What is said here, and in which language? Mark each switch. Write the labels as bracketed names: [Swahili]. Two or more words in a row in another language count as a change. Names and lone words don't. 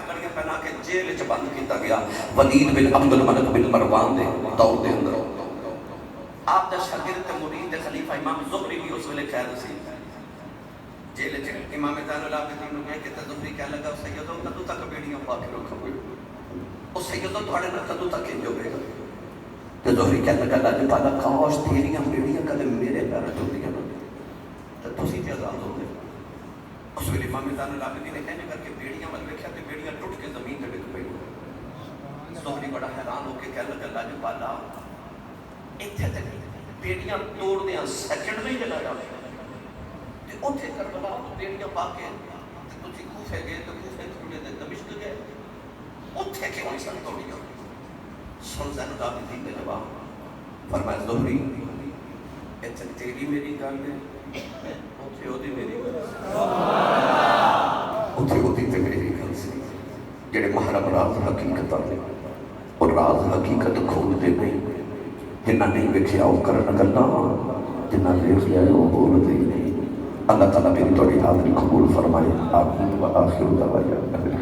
[Punjabi] کڑیاں پہنا کے جیل چ بند کیتا گیا ولید بن عبد الملک بن مروان دے دور دے اندر آپ دا شاگرد مرید خلیفہ امام زہری بھی اس ویلے قید سی جیل چ امام زین العابدین نے کہا کہ زہری کہہ لگا سیدو کدوں تک بیڑیاں پا کے رکھو گے او سیدو تھوڑے نال کدوں تک انج ہوے گا تو زہری کہنے لگا اللہ تعالیٰ کاش تیریاں بیڑیاں کدے میرے پیر ٹوٹیاں تو تسی تے آزاد ہو گئے اس ویلے امام زین العابدین نے کہنے کر کے بیڑیاں ول ویکھیا تے بیڑیاں ٹوٹ کے زمین تے ڈگ پئی زہری بڑا حیران ہو کے کہنے لگا اللہ تعالیٰ ایتھے تے بیڑیاں توڑ دیاں سیکنڈ نہیں لگایا تے اوتھے کربلا بیڑیاں پا کے تے تسی کوفے گئے تے کوفے تھوڑے تے دمشق گئے اوتھے کیوں نہیں سن توڑیاں سن زین العابدین نے جواب فرمایا زہری ایتھے تیری میری گل ہے اوتھے اودی میری گل اوتھے اودی تے میری گل سی جڑے محرم راز حقیقت نے اور راز حقیقت کھول دے نہیں جنہ نہیں ویکھیا او کرن گلاں جنہ ویکھ لیا او بولدے نہیں اللہ تعالیٰ میری تہاڈی حاضری قبول فرمائے آمین [Arabic] و آخر دعوانا